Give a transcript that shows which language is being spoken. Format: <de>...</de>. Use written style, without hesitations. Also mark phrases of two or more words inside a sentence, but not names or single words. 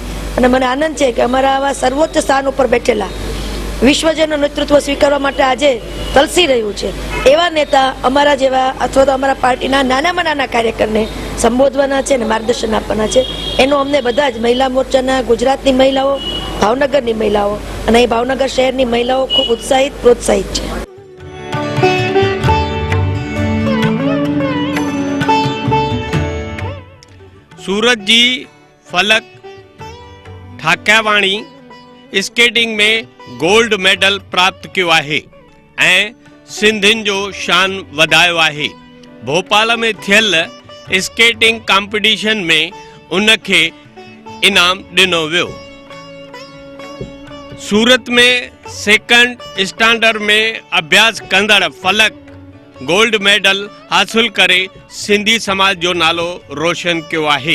<gu>અને મને આનંદ છે કે અમારા આવા સર્વોચ્ચ સ્થાન ઉપર બેઠેલા વિશ્વજનનું નેતૃત્વ સ્વીકારવા માટે આજે તલસી રહ્યું છે એવા નેતા અમારા જેવા અથવા તો અમારા પાર્ટીના નાનામાં નાના કાર્યકરને સંબોધવાના છે અને માર્ગદર્શન આપવાના છે। એનો અમને બધા જ મહિલા મોરચાના ગુજરાતની મહિલાઓ, ભાવનગરની મહિલાઓ અને અહીં ભાવનગર શહેરની મહિલાઓ ખૂબ ઉત્સાહિત પ્રોત્સાહિત છે।</gu> <sd>सूरत जी फलक ठाकियावाणी स्केटिंग में</sd> <en>gold medal</en> <hi>प्राप्त किया है</hi> <sd>ऐं सिंधियुनि जो शान वधायो आहे। भोपाल में थियल</sd> <en>skating competition</en> <sd>में उनखे इनाम ॾिनो वियो। सूरत में</sd> <en>second standard</en> <sd>में अभ्यास कंदड़ फलक</sd> <en>gold medal</en> <sd>हासिल करे सिंधी समाज जो नालो रोशन कियो आहे।</sd>